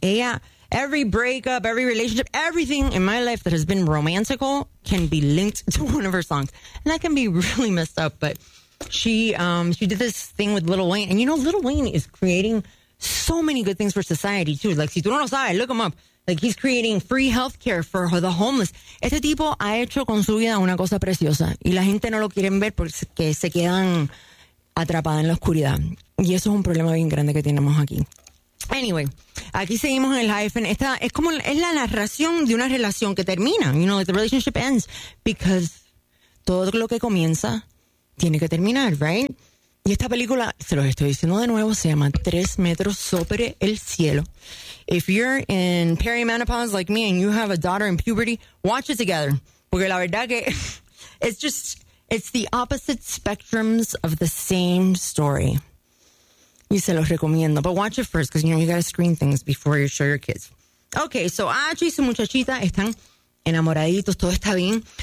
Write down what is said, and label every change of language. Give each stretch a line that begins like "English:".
English: Ella, every breakup, every relationship, everything in my life that has been romantical can be linked to one of her songs. And that can be really messed up, but she did this thing with Lil Wayne. And you know, Lil Wayne is creating so many good things for society, too. Like,
Spanish: si tú no lo sabes,
English: look him up. Like, he's creating free healthcare for the homeless.
Spanish: Este tipo ha hecho con su vida una cosa preciosa. Y la gente no lo quieren ver porque se quedan atrapada en la oscuridad. Y eso es un problema bien grande que tenemos aquí. Anyway, aquí seguimos en el hyphen. Esta es como, es la narración de una relación que termina.
English: You know, like the relationship ends. Because
Spanish: todo lo que comienza tiene que terminar,
English: right?
Spanish: Y esta película, se los estoy diciendo de nuevo, se llama Tres Metros Sobre el Cielo.
English: If you're in perimenopause like me and you have a daughter in puberty, watch it together.
Spanish: Porque la verdad que
English: it's just, it's the opposite spectrums of the same story.
Spanish: Y se los recomiendo.
English: But watch it first, because, you know, you gotta screen things before you show your kids. Okay, so
Spanish: Achi y su muchachita están enamoraditos, todo está bien.